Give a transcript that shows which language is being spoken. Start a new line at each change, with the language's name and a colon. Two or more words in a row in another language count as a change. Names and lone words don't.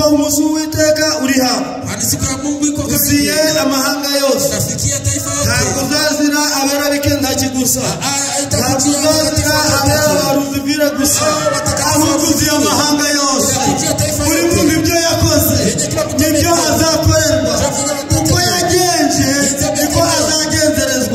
Kinyarwanda: umunsi w'Uwiteka uri hafi.
Swahili: Kwani siku ya Mungu iko karibu.
Kinyarwanda: Usiye amahanga yose.
Swahili: Nafikia taifa yote.
Kinyarwanda: Ntabwo uzazira abera bikenda gusa. Ntabwo uzazira abera baruzivira gusa. Ahubwo uziye amahanga yose. Buri muntu ibyo yakoze nibyo azakorerwa. Uko yagenje niko azagenzerezwa.